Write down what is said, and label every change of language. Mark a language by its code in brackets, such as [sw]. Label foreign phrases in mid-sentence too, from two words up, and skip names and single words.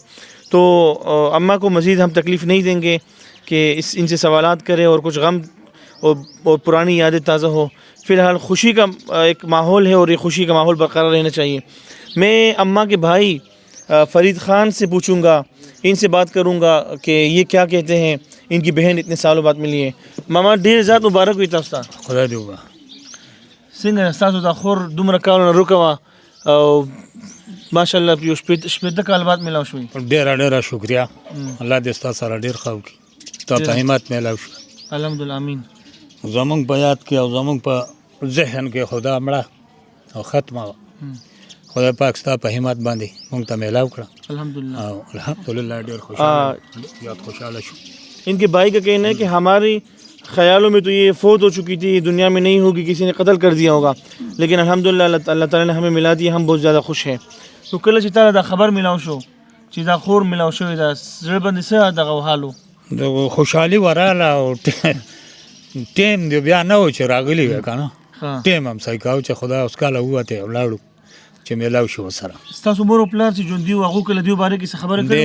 [ur] تو اماں کو مزید ہم تکلیف نہیں دیں گے کہ ان سے سوالات کریں اور کچھ غم اور پرانی یادیں تازہ ہو. فی الحال خوشی کا ایک ماحول ہے اور یہ خوشی کا ماحول برقرار رہنا چاہیے. میں اماں کے بھائی فرید خان سے پوچھوں گا, ان سے بات کروں گا کہ یہ کیا کہتے ہیں, ان کی بہن اتنے سالوں بعد ملی ہے. [ps] ماما ډېر زیات مبارک وي تاسو ته. خدای دې وبخښي. څنګه ستاسو دا خور دومره کالونه روکه وه او ماشاءالله یو شپېته کال بعد میلاو شوي. ډېره ډېره شکریا, الله دې ستا سره ډېر ښه وکړي. تا ته همت میلاو شو. الحمدلله امین. زمونږ په یاد کې او زمونږ په ذهن کې خدا مړه او ختمه وه. خدای پاک ستا په همت باندې مونږ ته میلاو کړه الحمدللہ. او الحمدلله ډېر خوشحاله زیات خوشحاله شو. [ur] ان کے بھائی کا کہنا ہے کہ ہماری خیالوں میں تو یہ فوت ہو چکی تھی, دنیا میں نہیں ہوگی, کسی نے قتل کر دیا ہوگا, لیکن الحمدللہ اللہ تعالیٰ نے ہمیں ملا دی, ہم بہت زیادہ خوش ہیں. [ps] تو کله چې تا دا خبر ملاو شو چې دا خور ملاو شوې ده, زړه باندې څه دغه حال و؟ د خوشحالي وراله او ټیم دی بیا نه و چې راغلی وی که نه, ټیم هم صحیح کاو چې خدا اوس کاله ووتې او لاړو چې میلاو شو ورسره. ستاسو مور او پلار چې ژوندي وو هغو کله دیو باره کې څه خبره کړې؟